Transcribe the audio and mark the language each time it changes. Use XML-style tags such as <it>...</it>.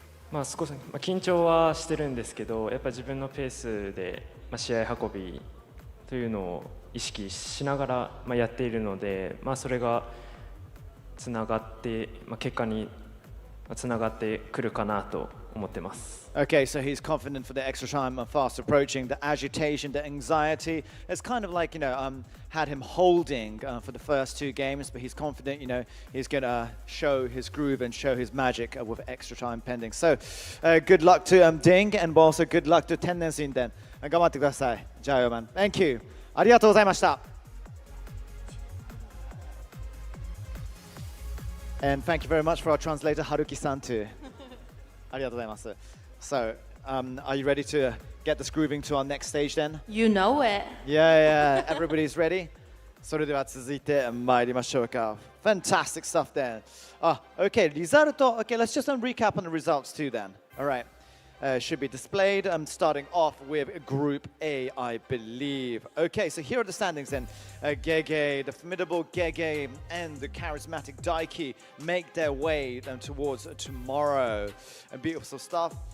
<ja>まあ少し、緊張はしてるんですけど、やっぱり自分のペースで、試合運びというのを意識しながら、やっているので、それがつながって、結果につながってくるかなと思ってます。</ja> <en>Okay, so he's confident for the extra time fast approaching. The agitation, the anxiety, it's kind of like, you know, had him holding for the first two games, but he's confident, you know, he's going to show his groove and show his magic with extra time pending. So good luck to Ding, and also good luck to Tennessee then.</en> <ja>頑張ってください。じゃあよ、</ja> <en>man. Thank you.</en> <ja>ありがとうございました。</ja> <en>And thank you very much for our translator, Haruki-san, too.</en> <ja>ありがとうございます。</ja> <en>So, are you ready to get this grooving to our next stage then? You know it. Yeah, everybody's ready.</en> <ja>それでは続いて参りましょうか。</ja> <en>Fantastic stuff then. Okay, リザルト. Okay, let's just recap on the results too then. All right. Should be displayed. I'm starting off with Group A, I believe. Okay, so here are the standings then. Gege, the formidable Gege, and the charismatic Daiki make their way towards tomorrow. Beautiful stuff.</en>